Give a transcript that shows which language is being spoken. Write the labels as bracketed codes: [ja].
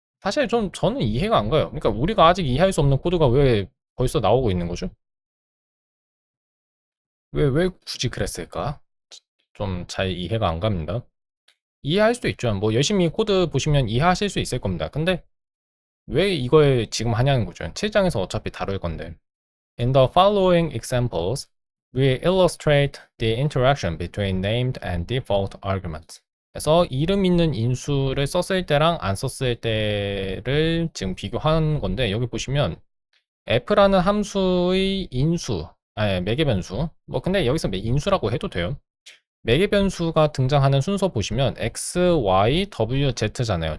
[ko] 사실 저는 이해가 안 가요. 그러니까 우리가 아직 이해할 수 없는 코드가 왜 벌써 나오고 있는 거죠? 왜 굳이 그랬을까? 좀 잘 이해가 안 갑니다. 이해할 수도 있죠. 뭐 열심히 코드 보시면 이해하실 수 있을 겁니다. 근데 왜 이걸 지금 하냐는 거죠. 7장에서 어차피 다룰 건데. [en] In the following examples, we illustrate the interaction between named and default arguments. [ko] 그래서 이름 있는 인수를 썼을 때랑 안 썼을 때를 지금 비교하는 건데 여기 보시면 f라는 함수의 인수, 매개 변수. 뭐 근데 여기서 인수라고 해도 돼요. 매개 변수가 등장하는 순서 보시면 x, y, w, z잖아요.